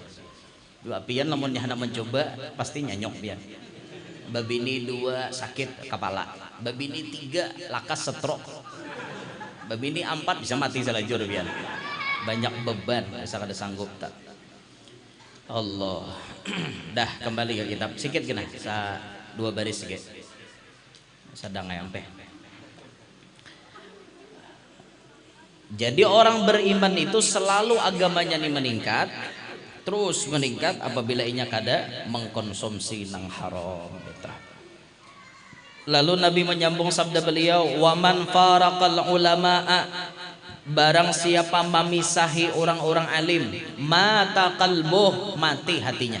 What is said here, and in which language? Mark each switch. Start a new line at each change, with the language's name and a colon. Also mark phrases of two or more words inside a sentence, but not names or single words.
Banjar: 2 pian lamun nyahana mencoba pasti nyanyok pian. Babini 2 sakit kepala. Babini 3 lakas stroke. Babini 4 bisa mati selajur pian. Banyak beban asal ada sanggup tak. Allah. Dah kembali ke kitab sikit kena 2 baris sikit. Sedang nyampe.
Indonesian: Jadi orang beriman itu selalu agamanya nih meningkat.
Banjar: Terus meningkat apabila inya kada mengkonsumsi nang haram.
Indonesian: Lalu Nabi menyambung sabda beliau,
Arabic: "ومن فارق العلماء,"
Indonesian: barang siapa memisahi orang-orang alim,
Arabic: مات قلبه,
Indonesian: mati hatinya.